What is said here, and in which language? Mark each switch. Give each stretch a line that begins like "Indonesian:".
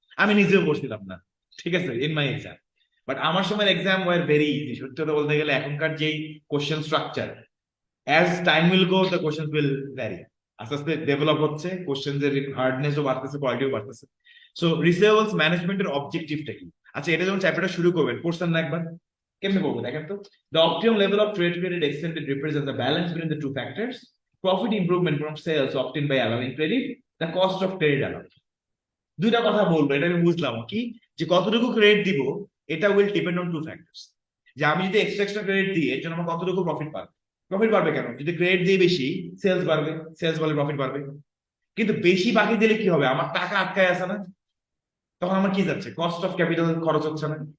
Bangla: আমি নিজেও পড়ছিলাম না, ঠিক আছে,
English: In my exam.
Bangla: বাট আমার সময়
English: Exam were very easy.
Bangla: সত্যি কথা বলতে গেলে এখনকার যেই question structure,
English: As time will go the question will vary.
Bangla: আস্তে আস্তে ডেভেলপ হচ্ছে, কোশ্চেন এর হার্ডনেসও বাড়তেছে, কোয়ালিটিও বাড়তেছে। সো রিসিভেবলস ম্যানেজমেন্টের অবজেক্টিভটা কি? আচ্ছা, এটা যখন চ্যাপ্টারটা শুরু করবেন, পড়ছেন না একবার? কেমনে বলবো দেখেন তো।
English: The optimum level of trade credit extended represents the balance between the two factors: profit improvement from sales obtained by allowing credit, the cost of credit allowed.
Bangla: দুইটা কথা বলবো, এটা আমি বুঝলাম কি, যে কতটুকু ক্রেডিট দিব এটা
English: Will depend on two factors.
Bangla: যে আমি যদি এক্সট্রা ক্রেডিট দিই এর জন্য আমার কতটুকু প্রফিট পাবো। প্রফিট বাড়বে কেন? যদি ক্রেডিট দিয়ে বেশি, সেলস বাড়বে, সেলস বাড়লে প্রফিট বাড়বে। কিন্তু বেশি বাকি দিলে কি হবে? আমার টাকা আটকায় আছে না, তখন আমার কি যাচ্ছে? কস্ট অফ ক্যাপিটাল খরচ হচ্ছে না।